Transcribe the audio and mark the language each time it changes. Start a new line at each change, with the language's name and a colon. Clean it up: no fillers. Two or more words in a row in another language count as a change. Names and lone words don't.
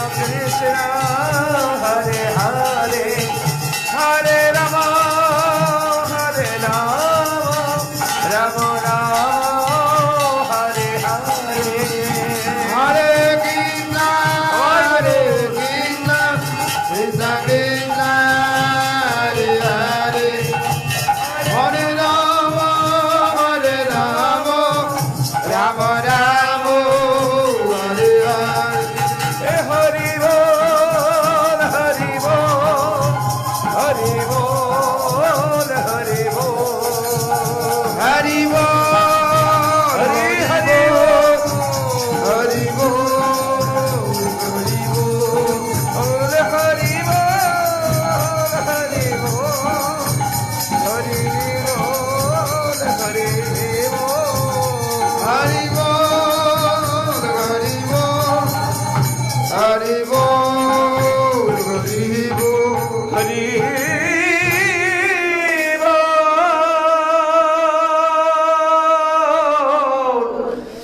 Sanskrit: कृष्ण हरे हरे हरे राम राम राम हरे हरे Hare Krishna, Hare Krishna, Krishna Krishna, Hare Hare, Hare Rama, Rama Rama, Hare Hare.
Hindi: हरि बोल हरि बोल हरि बोल हरि बोल हरि बोल, हरि Hari हरि Bol, बोल हरि बोल हरि बोल हरि बोल हरि बोल हरि बोल, हरि बोल, हरि बोल. हरि बोल